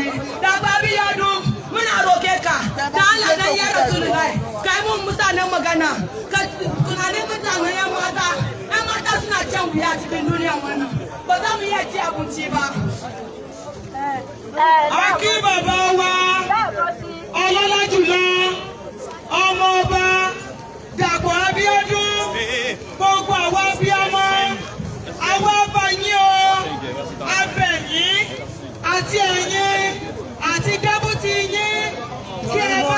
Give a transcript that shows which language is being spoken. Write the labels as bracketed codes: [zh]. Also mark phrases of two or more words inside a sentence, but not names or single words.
[ha] Da babi yadu muna roke ka, da Allah dan [ar] يا رسول الله, [ha] kai mun mutanen magana, ka tunanin mutanen yan mata suna can wuya cikin duniya wannan, ba za mu iya ci abinci ba. [yo] Aki bàbá wa, ọlọ́lá jùlọ, ọmọ ọba, Dàpọ̀ Abíọ́dún, gbogbo àwa abiyamọ, àwa abàyín o, abẹ̀yìn, àti ẹ̀yin, àti dẹ́bùtì yín, kí ẹ bá